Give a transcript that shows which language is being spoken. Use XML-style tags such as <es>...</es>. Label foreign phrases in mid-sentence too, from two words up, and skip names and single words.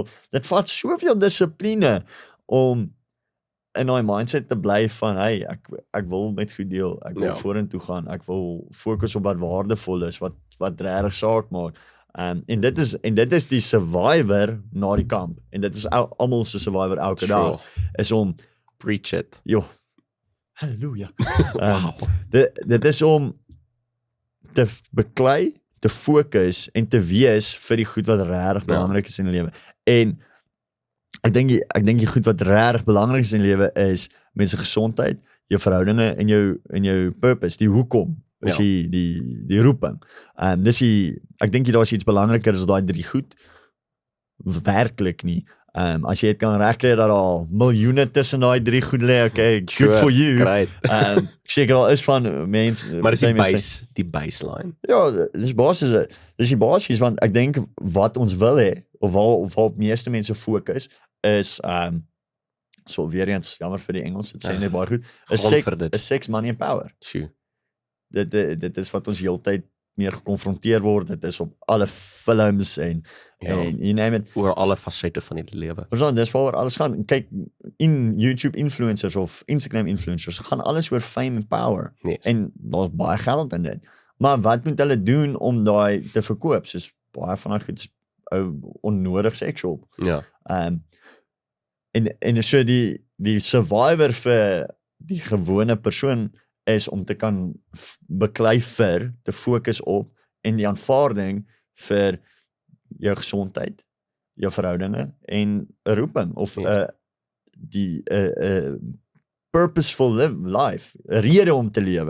<af>Dit vat soveel dissipline om in daai mindset te bly van hey, ek wil met goed deel, ek wil vorentoe gaan, ek wil fokus op wat waardevol is, wat regtig saak maak. En dit is die survivor na die kamp. En dit is almal se survivor elke dag is om</af> <en>preach it.</en> <af>Halleluja. Dit is om te beklei, te fokus en te wees vir die goed wat regtig belangrik is in die lewe. En ek dink die goed wat regtig belangrik is in die lewe is mense gesondheid, jou verhoudinge en jou purpose, die hoekom. Is die roeping. Ek dink daar's iets belangriker as daai 3 goed. Werklik nie. As jy dit kan regkry dat al miljoene tussen daai 3 goed lê,</af> <en>okay, good for you.</en> <af>Ek seker al is van mense. Maar dis die baseline. Ja, dis die basis want ek dink wat ons wil hê of waar meeste mense fokus is so weer eens jammer vir die Engels, dit sê net baie goed.</af> <en>Is sex, money and power.</en> <af>Sure. Dit is wat ons heeltyd meer gekonfronteer word, dit is op alle films en</af> <en>you name it.</en> <af>Oor alle fasette van die lewe. Dis waaroor alles gaan. Kyk, YouTube influencers of Instagram influencers gaan alles oor</af> <en>fame and power.</en> <af>En daar's baie geld in dit. Maar wat moet hulle doen om daai te verkoop? Soos baie van daai goed is onnodig seksueel. Ja. En so die survivor vir die gewone persoon is om te kan beklei vir, te fokus op en die aanvaarding vir jou gesondheid, jou verhoudinge en 'n roeping of die</af> <en>purposeful life,</en> <af>'n rede om te lewe.</af>